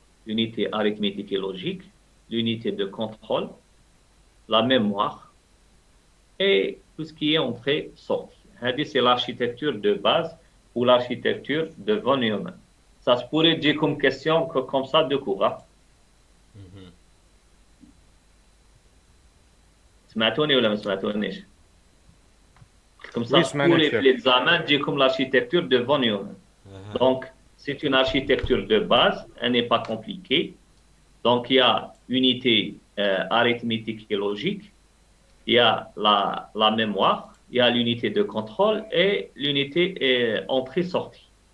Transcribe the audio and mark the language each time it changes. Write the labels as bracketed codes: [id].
[fr] L'unité arithmétique et logique, l'unité de contrôle, la mémoire et tout ce qui est entrée-sortie. C'est l'architecture de base ou l'architecture de von Neumann. Ça se pourrait dire comme question comme ça de cours. Mhm. [ar] سمعتوني ولا ما سمعتونيش؟ [fr] Comme ça, Oui, se pourrait l'examen dire comme l'architecture de von Neumann. Donc, c'est une architecture de base, elle n'est pas compliquée. Donc, il y a unité arithmétique et logique, il y a la mémoire, il y a l'unité de contrôle et l'unité entrée-sortie.